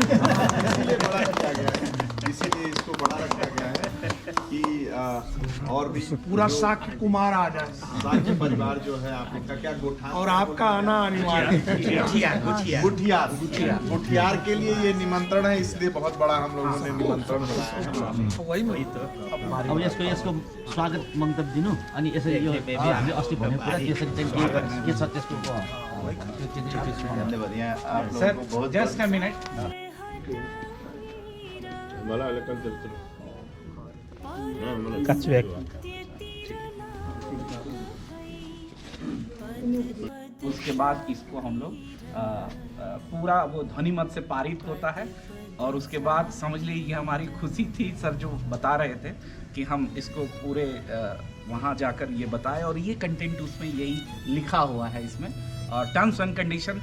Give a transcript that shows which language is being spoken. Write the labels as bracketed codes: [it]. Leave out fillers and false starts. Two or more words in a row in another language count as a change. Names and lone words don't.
[hi] इसीलिए बड़ा रखा गया है, इसीलिए इसको बड़ा रखा गया है कि और भी पूरा शाक्य कुमार आ जाए साक्य परिवार जो है आपका क्या गोठा और आपका आना अनिवार्य है। गुठियार के लिए ये निमंत्रण है, इसलिए बहुत बड़ा हम लोगों ने निमंत्रण बनाया है। वही तो [ne] अब यसको स्वागत मन्तव्य दिनु अनि यसरी यो हामीले अस्ति भनेको कुरा त्यसरी चाहिँ के छ त्यसको [hi] धन्यवाद। यहाँ आप लोगों सर, को बहुत [en] just a minute. [hi] उसके बाद इसको हम लोग पूरा वो ध्वनिमत से पारित होता है और उसके बाद समझ लीजिए ये हमारी खुशी थी सर जो बता रहे थे कि हम इसको पूरे वहाँ जाकर ये बताएं और ये कंटेंट उसमें यही लिखा हुआ है इसमें [en] terms and condition.